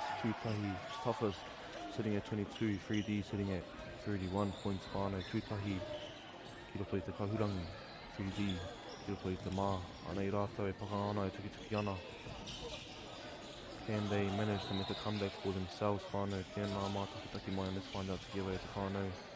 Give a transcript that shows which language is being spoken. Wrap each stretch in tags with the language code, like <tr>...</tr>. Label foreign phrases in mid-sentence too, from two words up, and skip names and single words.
<en>Tūtahi toughest sitting at 22, 3D sitting at 31 points, whānau.</en> <mi>Tūtahi ki roto i te kahurangi, 3D ki roto i te mā. Anei rātou e pakangana, e tuki ana.</mi> <en>Can they manage to make a comeback for themselves, whānau?</en> <mi>Tēnā mā taki mai,</mi> <en>and let's find out together at the whānau.</en>